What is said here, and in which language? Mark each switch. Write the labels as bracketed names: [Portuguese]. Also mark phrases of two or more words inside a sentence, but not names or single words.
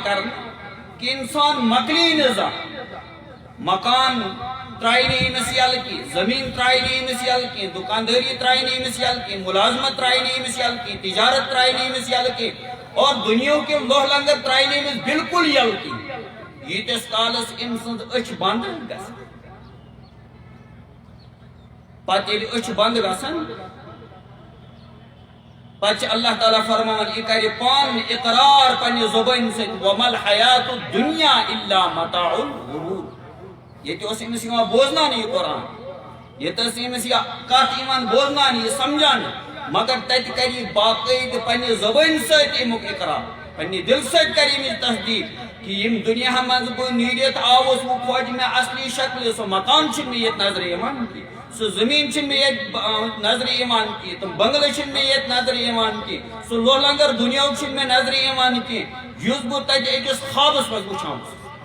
[Kashmiri] کرنہٕ کہِ اِنسان مۄکلی نہٕ زانٛہہ مکان ترٛایہِ نہٕ أمِس یلہٕ کینٛہہ زٔمیٖن ترٛایہِ نہٕ أمِس یلہٕ کینٛہہ دُکاندٲری ترٛایہِ نہٕ أمِس یلہٕ کینٛہہ مُلازمت ترٛایہِ نہٕ أمِس یلہٕ کینٛہہ تجارت ترٛایہِ نہٕ أمِس یلہٕ کینٛہہ اور دُنیہُک یہِ لوہ لنگر ترٛایہِ نہٕ أمِس بالکل یلہٕ کینٛہہ ییٖتِس کالس أمۍ سٕنٛز أچھ بنٛد گژھِ پتہٕ ییٚلہِ أچھ بنٛد گژھن پتہٕ چھِ اللہ تعالیٰ فرماوان یہِ کرِ پانہٕ اقرار پننہِ زبٲنۍ سۭتۍ [Arabic] وَمَل حیاتُ الدُنیا اِلا متاع الغرور [Kashmiri] ییٚتہِ اوس أمِس یِوان بوزناونہٕ یہِ قرآن ییٚتہِ ٲس أمِس یہِ کتھ یِوان بوزناونہٕ یہِ سمجھاونہٕ مگر تتہِ کرِ یہِ باقٲعدٕ پننہِ زبٲنۍ سۭتۍ امیُک اقرار پننہِ دلہٕ سۭتۍ کرِ أمِس تصدیٖق کہ ییٚمہِ دُنیا منٛز بہٕ نیٖرِتھ آوُس وۄنۍ کھوجہِ مےٚ اصلی شکلہِ سُہ مکان چھُنہٕ مےٚ ییٚتہِ نظرِ یِوان کینٛہہ سُہ زٔمیٖن چھُنہٕ مےٚ ییٚتہِ نظرِ یِوان کینٛہہ تِم بنگلہٕ چھِنہٕ مےٚ ییٚتہِ نظرِ یِوان کینٛہہ سُہ لوہ لنگر دُنیاہُک چھُنہٕ مےٚ نظرِ یِوان کینٛہہ یُس بہٕ تتہِ أکِس خوابس منٛز وٕچھان چھُس